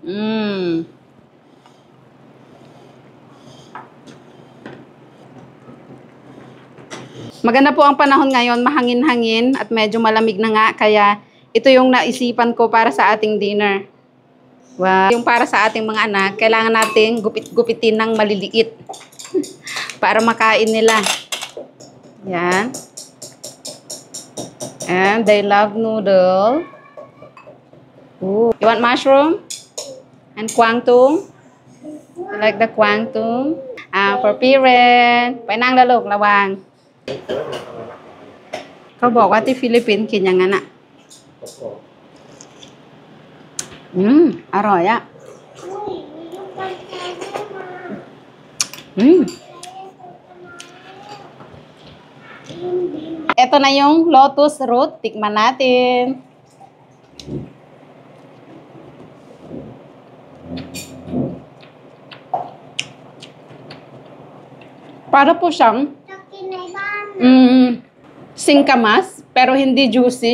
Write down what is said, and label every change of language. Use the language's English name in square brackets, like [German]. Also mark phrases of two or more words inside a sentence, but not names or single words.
[Filipino] Maganda po ang panahon ngayon, mahangin-hangin at medyo malamig na nga, kaya ito yung naisipan ko para sa ating dinner. Wow. Yung para sa ating mga anak, kailangan nating gupit-gupitin ng maliliit para makain nila. Yan. [English] And they love noodle. Ooh. You want mushroom? And kwangtung? You like the kwangtung? For Piren. [Thai] ไปนั่งแล้วลูกระวัง เขาบอกว่าที่ฟิลิปปินส์กินอย่างนั้นอ่ะอร่อยอ่ะ [Filipino] Ito na yung lotus root. Tikman natin. Para po siyang singkamas, pero hindi juicy.